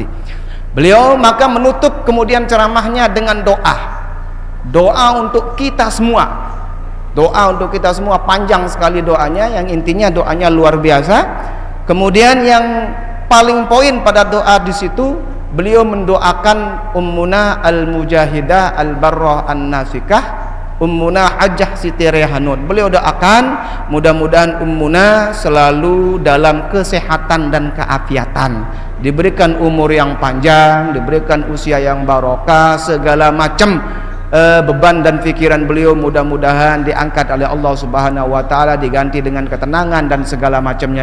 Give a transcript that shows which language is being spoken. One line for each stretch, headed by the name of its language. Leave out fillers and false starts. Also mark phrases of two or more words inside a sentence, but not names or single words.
Indonesian: Beliau maka menutup kemudian ceramahnya dengan doa untuk kita semua. Doa untuk kita semua, panjang sekali doanya, yang intinya doanya luar biasa. Kemudian yang paling poin pada doa di situ, beliau mendoakan
Arabic: أمنا المجاهدة البرة الناسكة,
Indonesian: Ummuna Hajjah Siti Rehanud. Beliau doakan mudah-mudahan Ummuna selalu dalam kesehatan dan keafiatan, diberikan umur yang panjang, diberikan usia yang barokah, segala macam beban dan pikiran beliau mudah-mudahan diangkat oleh Allah
Arabic: سبحانه وتعالى,
Indonesian: diganti dengan ketenangan dan segala macamnya.